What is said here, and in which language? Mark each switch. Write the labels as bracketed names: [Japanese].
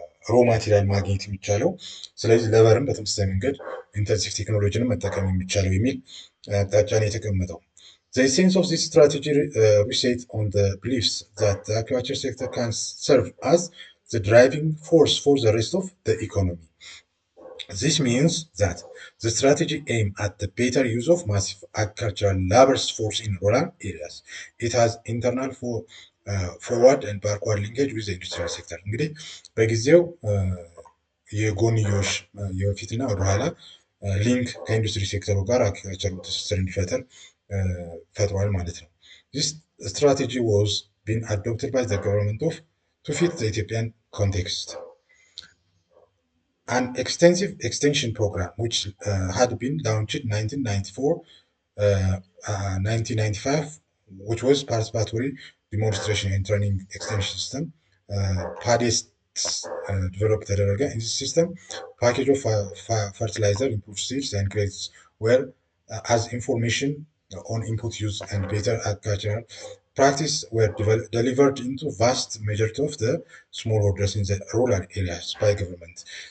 [Amharic] ሮ ማቴሪያል ማግኘት የሚቻለው ስለዚህ ለበርም በተመሳሳይ መንገድ ኢንተንሲቭ ቴክኖሎጂን መጠቀም የሚቻለው የሚል አቅጣጫ ነው የተቀመጠው። [English] The essence of this strategy reset on the beliefs that the agriculture sector can serve as the driving force for the rest of the economy. This means that the strategy aims at the better use of massive agricultural labor force in rural areas. It has internal forward and backward linkage with the industrial sector. [Amharic] እንግዲህ በጊዜው የጎንዮሽ የፊትና ወደኋላ ሊንክ ከኢንዱስትሪ ሴክተሩ ጋር አግሪካልቸር ትስስር እንዲፈጠር ፈጥሯል ማለት ነው። [English] This strategy was being adopted by the government to fit the Ethiopian context. An extensive extension program which had been launched in 1994, 1995, which was participatory demonstration and training extension system, PADES developed [Amharic] ተደረገ። [English] In this system, package of fertilizer, improved seeds and grades were as information on input use and better agricultural practice were delivered into vast majority of the smallholders in the rural areas by government.